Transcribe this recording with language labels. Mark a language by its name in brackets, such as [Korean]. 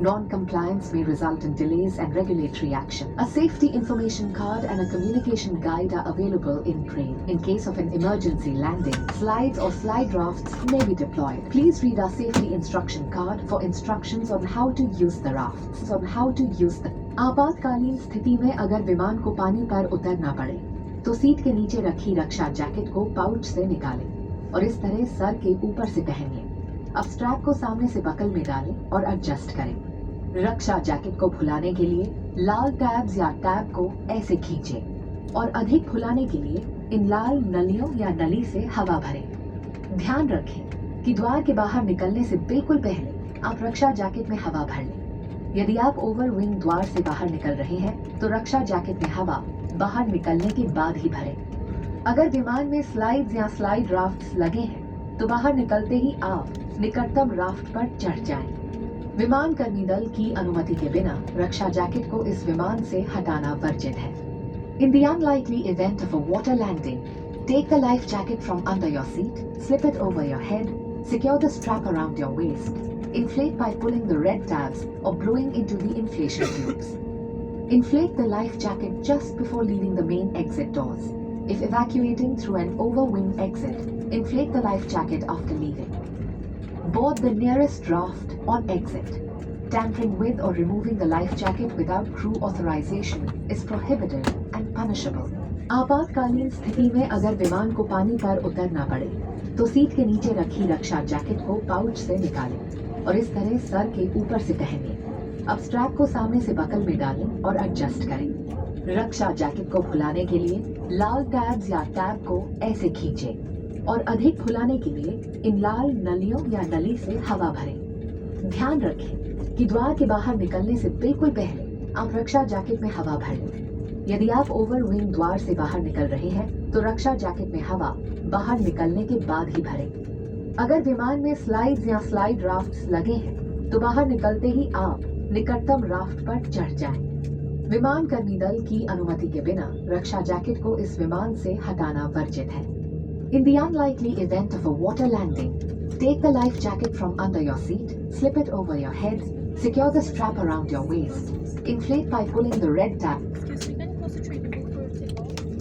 [English] Non-compliance may result in delays and regulatory action. A safety information card and a communication guide are available in train. In case of an emergency landing, slides or slide rafts may be deployed. Please read our safety instruction card for instructions on how to use the rafts. [Hindi] आपातकालीन स्थिति में अगर विमान को पानी पर उतरना पड़े तो सीट के नीचे रखी रक्षा जैकेट को पाउच से निकालें और इस तरह सर के ऊपर से पहन लें। अब स्ट्रैप को सामने से बकल में डालें और एडजस्ट करें। रक्षा जैकेट को फुलाने के लिए लाल टैब्स या टैब को ऐसे खींचें और अधिक फुलाने के लिए इन लाल नलियों या नली से हवा भरें। ध्यान रखें कि द्वार के बाहर निकलने से बिल्कुल पहले आप रक्षा जैकेट में हवा भर लें। यदि आप ओवर विंग द्वार से बाहर निकल रहे हैं तो रक्षा जैकेट में हवा बाहर निकलने के बाद ही भरें। अगर विमान में स्लाइड्स या स्लाइड राफ्ट्स लगे हैं तो बाहर निकलते ही आप निकटतम राफ्ट पर चढ़ जाएं। विमान कर्मी दल की अनुमति के बिना रक्षा जैकेट को इस विमान से हटाना वर्जित है। [English] In the unlikely event of a water landing, take the life jacket from under your seat, slip it over your head, secure the strap around your waist, inflate by pulling the red tabs or blowing into the inflation tubes. Inflate the life jacket just before leaving the main exit doors. If evacuating through an over-wing exit, inflate the life jacket after leaving. Board the nearest raft on exit. Tampering with or removing the life jacket without crew authorization is prohibited and punishable. [Hindi] आपातकालीन स्थिति में अगर विमान को पानी पर उतरना पड़े तो सीट के नीचे रखी रक्षा जैकेट को पाउच से निकालें और इस तरह सर के ऊपर से पहन लें। अब स्ट्रैप को सामने से बकल में डालें और एडजस्ट करें। रक्षा जैकेट को फुलाने के लिए लाल टैब्स या टैब को ऐसे खींचें और अधिक फुलाने के लिए इन लाल नलियों या नली से हवा भरें। ध्यान रखें कि द्वार के बाहर निकलने से बिल्कुल पहले आप रक्षा जैकेट में हवा भर लें। यदि आप ओवर विंग द्वार से बाहर निकल रहे हैं तो रक्षा जैकेट में हवा बाहर निकलने के बाद ही भरें। अगर विमान में स्लाइड्स या स्लाइड राफ्ट्स लगे हैं तो बाहर निकलते ही आप निकटतम राफ्ट पर चढ़ जाएं। विमान कर्मी दल की अनुमति के बिना रक्षा जैकेट को इस विमान से हटाना वर्जित है। [English] In the unlikely event of a water landing, take the life jacket from under your seat, slip it over your head, secure the strap around your waist, inflate by pulling the red tab. Excuse me, can you concentrate before takeoff?